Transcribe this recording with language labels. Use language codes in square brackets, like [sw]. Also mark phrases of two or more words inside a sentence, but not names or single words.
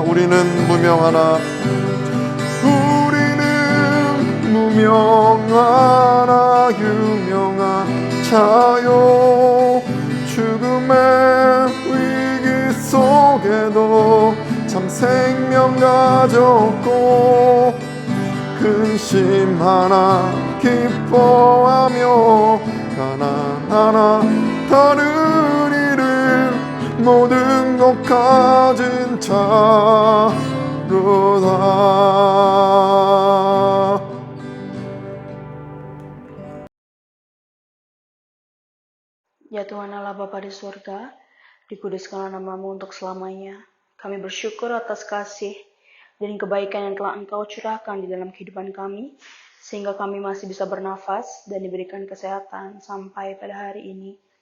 [ko] 우리는 무명하나 유명한 자요, 죽음의 위기 속에도 참 생명 가졌고 근심 하나 기뻐하며 가난하나 다른 이를 모든 것 가진 자로다. [id] Ya Tuhan Allah Bapa di surga, dikuduskanlah nama-Mu untuk selamanya. Kami bersyukur atas kasih dan kebaikan yang telah Engkau curahkan di dalam kehidupan kami, sehingga kami masih bisa bernafas dan diberikan kesehatan sampai pada hari ini.